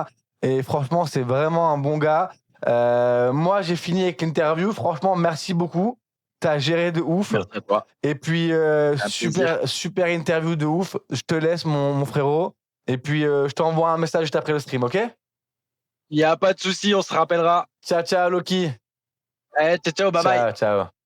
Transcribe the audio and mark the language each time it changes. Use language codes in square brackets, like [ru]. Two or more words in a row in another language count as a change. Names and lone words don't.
[fr] Et franchement, c'est vraiment un bon gars. Moi, j'ai fini avec l'interview. Franchement, merci beaucoup. T'as géré de ouf. Merci à toi. Et puis, Un plaisir. super interview de ouf. Je te laisse, mon frérot. Et puis, je t'envoie un message juste après le stream, ok? Il n'y a pas de souci, on se rappellera. [it] Ciao, ciao, Loki. Ciao, ciao, [en] bye bye. [it] Ciao, ciao.